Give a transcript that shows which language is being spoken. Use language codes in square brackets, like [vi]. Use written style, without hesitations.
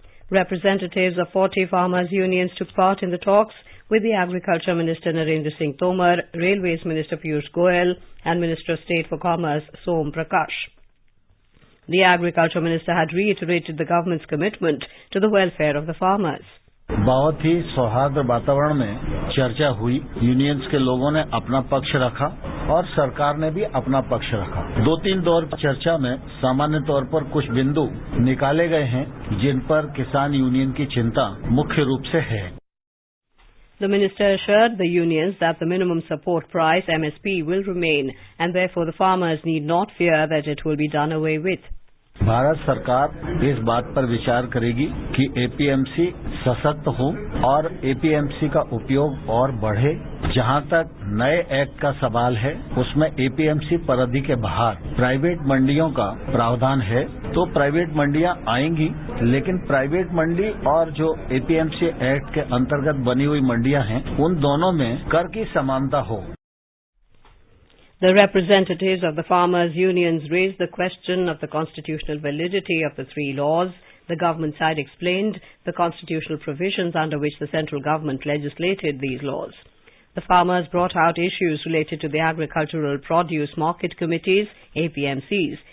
[en] Representatives of 40 farmers' unions took part in the talks with the Agriculture Minister Narendra Singh Tomar, Railways Minister Piyush Goyal and Minister of State for Commerce Som Prakash. The Agriculture Minister had reiterated the government's commitment to the welfare of the farmers. [hi] बहुत ही सौहार्द वातावरण में चर्चा हुई। Unions के लोगों ने अपना पक्ष रखा और सरकार ने भी अपना पक्ष रखा। 2-3 दौर की चर्चा में सामान्य तौर पर कुछ बिंदु निकाले गए हैं जिन पर किसान यूनियन की चिंता मुख्य रूप से है। [en] The minister assured the unions that the minimum support price MSP will remain and therefore the farmers need not fear that it will be done away with. [hi] Bharat सरकार इस बात पर विचार करेगी कि एपीएमसी सशक्त हो और एपीएमसी का उपयोग और बढ़े। जहां तक नए एक्ट का सवाल है उसमें एपीएमसी परिधि के बाहर प्राइवेट मंडियों का प्रावधान है तो प्राइवेट मंडियां आएंगी, लेकिन प्राइवेट मंडी और जो एपीएमसी एक्ट के अंतर्गत बनी हुई मंडियां हैं उन दोनों में कर की समानता हो। [en] The representatives of the farmers' unions raised the question of the constitutional validity of the 3 laws. The government side explained the constitutional provisions under which the central government legislated these laws. The farmers brought out issues related to the Agricultural Produce Market Committees, APMCs.